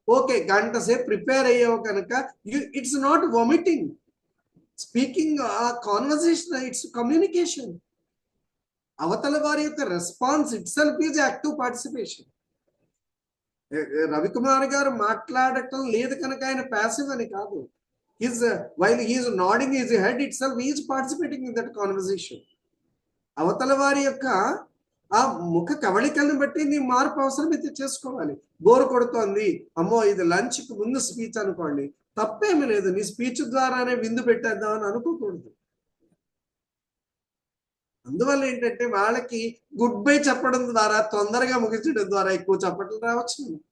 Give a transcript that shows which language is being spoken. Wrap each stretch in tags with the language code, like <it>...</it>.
<te>Okay, గంట సేపు prepare అయ్యావు కనుక</te> <en>It's not vomiting. Speaking a conversation, it's communication.</en> <te>అవతల వారి యొక్క</te> <en>Response itself is active participation.</en> <te>Ravikumar గారు మాట్లాడటం లేదు కనుక ఆయన ప్యాసివ్ అని కాదు.</te> <en>While he is nodding his head itself, he is participating in that conversation.</en> <te>అవతల వారి యొక్క ఆ ముఖ కవళికలను బట్టి నీ మార్పు అవసరమైతే చేసుకోవాలి. బోరు కొడుతోంది, అమ్మో ఇది లంచ్కి ముందు స్పీచ్ అనుకోండి, తప్పేమీ లేదు. నీ స్పీచ్ ద్వారానే విందు పెట్టేద్దామని అనుకోకూడదు. అందువల్ల ఏంటంటే వాళ్ళకి గుడ్ బై చెప్పడం ద్వారా, తొందరగా ముగించడం ద్వారా ఎక్కువ చప్పట్లు రావచ్చు.</te>